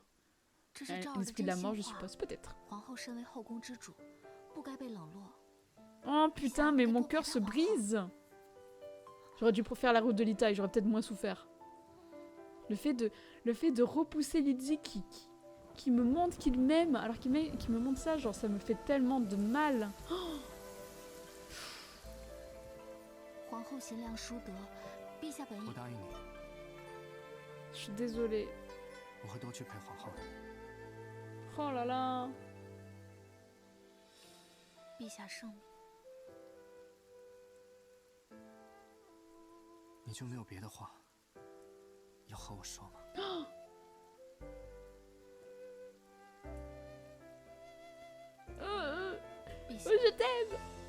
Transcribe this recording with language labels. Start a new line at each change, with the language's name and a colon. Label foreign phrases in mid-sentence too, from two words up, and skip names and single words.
French: L'esprit de la mort, je suppose, peut-être. Oh putain, mais mon cœur se brise. J'aurais dû préférer la route de l'Italie, j'aurais peut-être moins souffert. Le fait de repousser Lydie qui me montre qu'il m'aime, alors qu'il me montre ça, genre ça me fait tellement de mal. Oh,
Chinese: 我答应你，
French: je suis désolée.
Chinese: 我会多去陪皇后的。
French: Oh là là.
Chinese: 陛下圣明。你就没有别的话要和我说吗？
French: Je t'aime.